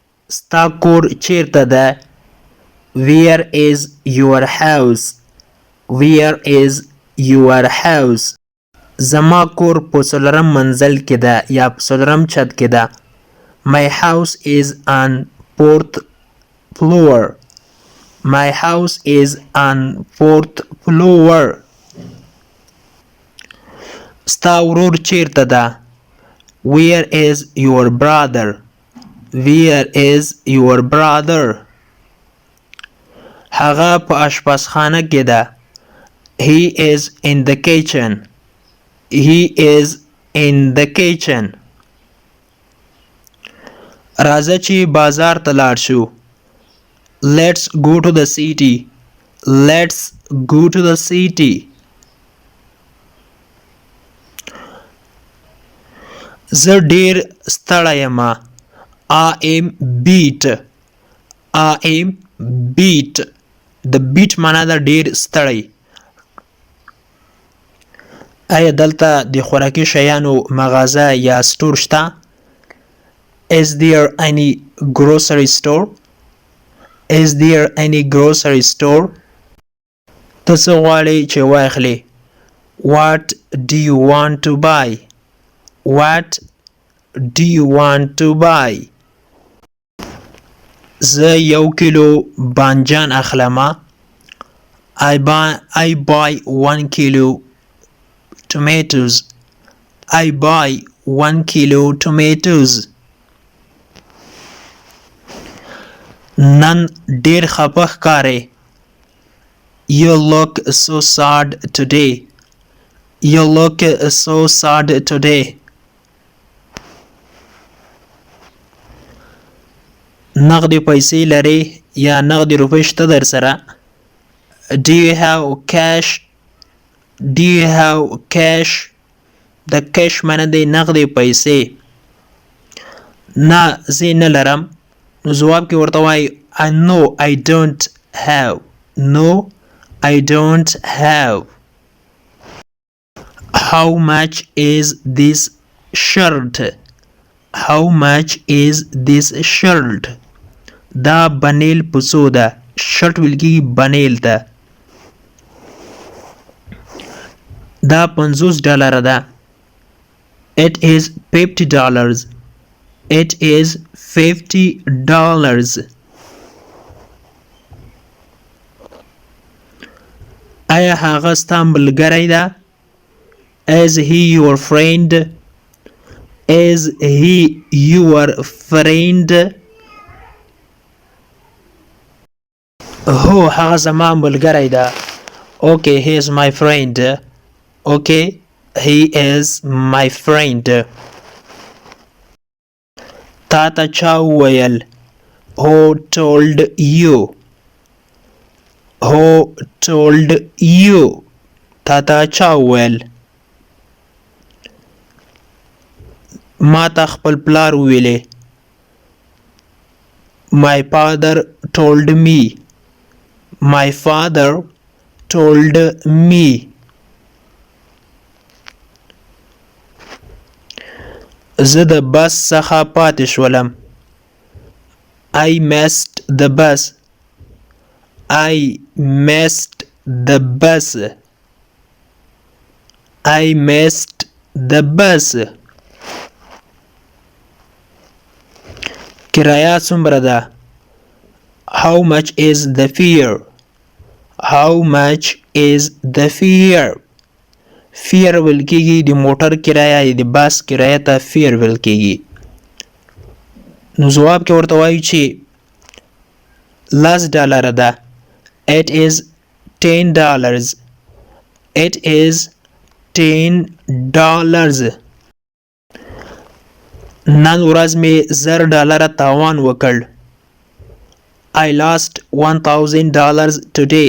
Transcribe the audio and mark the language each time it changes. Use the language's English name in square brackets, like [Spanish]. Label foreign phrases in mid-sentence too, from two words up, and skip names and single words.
[Pashto] ستا کور چیرته ده؟ [English] Where is your house? Where is your house? [Pashto] زما کور په څلورم منزل کې ده یا په څلورم چت کې ده. [English] My house is on fourth floor. My house is on fourth floor. [Pashto] ستا ورور چیرته ده؟ [English] Where is your brother? Where is your brother? [Pashto] هغه په اشپزخانه کې ده. [English] He is in the kitchen. He is in the kitchen. [Pashto] راځه چې بازار ته لاړ شو. [English] Let's go to the city. Let's go to the city. [Pashto] زه ډیر ستړی یم. [English] I am beat. I am beat. [Pashto] د beat معنا ده ډیر ستړی. آیا دلته د خوراکي شیانو مغازه یا سټور شته؟ [English] Is there any grocery store? Is there any grocery store? [Pashto] ته څه غواړې چې واخلې؟ [English] What do you want to buy? What do you want to buy? [Pashto] زه 1 کیلو بانجان اخلم. [English] I buy 1 kilo tomatoes. I buy 1 kilo tomatoes. [Pashto] نن ډیر خپه ښکارې. [English] You look so sad today. You look so sad today. [Pashto] نغدي پیسې لرې یا نغدي روپۍ شته در سره؟ [English] Do you have cash? Do you have cash? [Pashto] د cash معنی دی نغدي پیسې. نه زه نه لرم. نو جواب کې ورته وایي [English] No I don't have. No I don't have. How much is this shirt? How much is this shirt? [Pashto] دا بنیل پسو ده. شرط ویل کېږي بنیل ته. دا $50 ده. [English] It is $50. It is $50. [Pashto] آیا هغه ستا ملګری ده؟ [English] Is he your friend? Is he your friend? [Pashto] هو هغه زما ملګری ده. [English] Okay, he is my friend. Okay, he is my friend. [Pashto] تا ته چا وویل؟ Who told you? Who told you? تا ته چا وویل؟ ما ته خپل پلار وویلې. [English] My father told me. My father told me. [Pashto] زه د بس څخه پاتې شولم. [English] I missed the bus. I missed the bus. I missed the bus. [Pashto] کرایه څومره ده؟ [English] How much is the fare? How much is the fare? [Pashto] فیر ویل کېږي د موټر کرایه د بس کرایه ته فیر ویل کېږي. نو ځواب کې ورته وایو چې $10 ده. [English] It is $10. It is $10. [Pashto] نن ورځ مې $1000 تاوان وکړ. [English] I lost $1000 today.